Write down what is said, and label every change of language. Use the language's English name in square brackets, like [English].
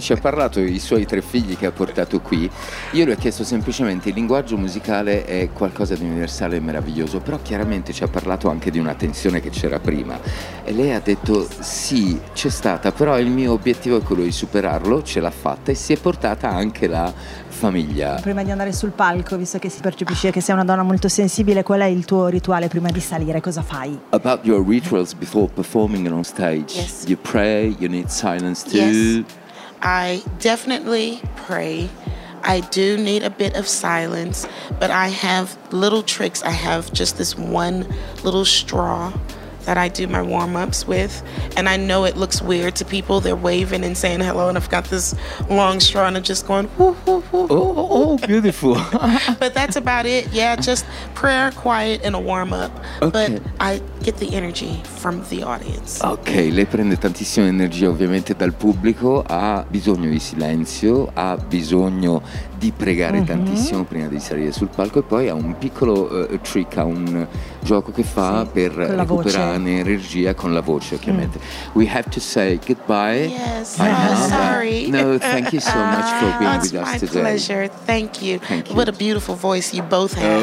[Italian] Ci ha parlato dei suoi 3 figli che ha portato qui. Io le ho chiesto semplicemente, il linguaggio musicale è qualcosa di universale e meraviglioso, però chiaramente ci ha parlato anche di una tensione che c'era prima. E lei ha detto, sì, c'è stata, però il mio obiettivo è quello di superarlo, ce l'ha fatta e si è portata anche la famiglia. Prima di andare sul palco, visto che si percepisce che sei una donna molto sensibile, qual è il tuo rituale prima di salire? Cosa fai? [English] About your rituals before performing on stage. Yes. You pray, you need silence too. Yes, I definitely pray. I do need a bit of silence, but I have little tricks. I have just this one little straw that I do my warm-ups with, and I know it looks weird to people. They're waving and saying hello, and I've got this long straw, and I'm just going, woo, woo, woo, woo. Oh, beautiful. But that's about it. Yeah, just prayer, quiet, and a warm-up. Okay. But I get the energy from the audience. [Italian] Ok, lei prende tantissima energia ovviamente dal pubblico, ha bisogno di silenzio, ha bisogno di pregare tantissimo prima di salire sul palco, e poi ha un piccolo trick, ha un gioco che fa per recuperare energia con la voce, ovviamente. [English] We have to say goodbye. Yes. Bye. No, sorry. No, thank you so much for being with us today. It's my pleasure. Thank you. Thank you. What a beautiful voice you both have.